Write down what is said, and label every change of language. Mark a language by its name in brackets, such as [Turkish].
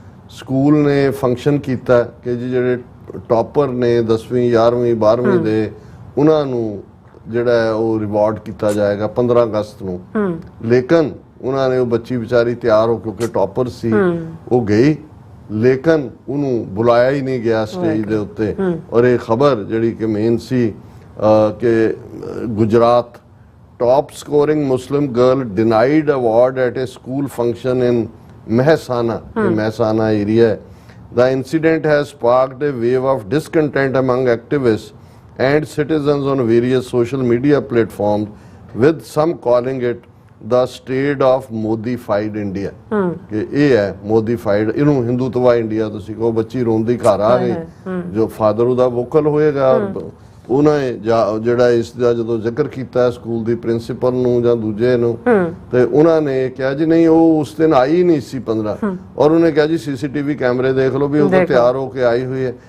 [Punjabi] School ਨੇ function ਕੀਤਾ ਕਿ ਜੀ ਜਿਹੜੇ ਟੌਪਰ ਨੇ 10ਵੀਂ 11ਵੀਂ 12ਵੀਂ ਦੇ ਉਹਨਾਂ ਨੂੰ ਜਿਹੜਾ ਹੈ ਉਹ ਰਿਵਾਰਡ ਕੀਤਾ ਜਾਏਗਾ 15 ਅਗਸਤ ਨੂੰ। ਲੇਕਿਨ ਉਹਨਾਂ ਨੇ ਉਹ ਬੱਚੀ ਵਿਚਾਰੀ ਤਿਆਰ ਹੋ ਕਿਉਂਕਿ ਟੌਪਰ ਸੀ ਉਹ ਗਈ, ਲੇਕਿਨ ਉਹਨੂੰ ਬੁਲਾਇਆ ਹੀ ਨਹੀਂ ਗਿਆ ਸਟੇਜ ਦੇ ਉੱਤੇ। ਔਰ ਇਹ ਖਬਰ ਜਿਹੜੀ ਕਿ ਮੇਨ ਸੀ ਕਿ [English] Gujarat top scoring Muslim girl denied award at a school function in Mehsana, Mehsana area. The incident has sparked a wave of discontent among activists and citizens on various social media platforms, with some calling it the state of modified India [Punjabi] ਕਿ ਇਹ ਹੈ modified, ਇਹਨੂੰ Hindutva India ਤੁਸੀਂ ਕਹੋ। ਬੱਚੀ ਰੋਂਦੀ ਘਰ ਆ ਗਈ, ਜੋ ਫਾਦਰ ਉਹਦਾ ਵੋਕਲ ਹੋਏਗਾ, ਉਹਨਾਂ ਜਿਹੜਾ ਇਸ ਦਾ ਜਦੋਂ ਜ਼ਿਕਰ ਕੀਤਾ ਸਕੂਲ ਦੀ ਪ੍ਰਿੰਸੀਪਲ ਨੂੰ ਜਾਂ ਦੂਜੇ ਨੂੰ, ਤੇ ਉਹਨਾਂ ਨੇ ਕਿਹਾ ਜੀ ਨਹੀਂ ਉਹ ਉਸ ਦਿਨ ਆਈ ਨਹੀਂ ਸੀ 15, ਔਰ ਉਹਨੇ ਕਿਹਾ ਜੀ ਸੀਸੀਟੀਵੀ ਕੈਮਰੇ ਦੇਖ ਲਓ ਵੀ ਉਹ ਤਾਂ ਤਿਆਰ ਹੋ ਕੇ ਆਈ ਹੋਈ ਹੈ।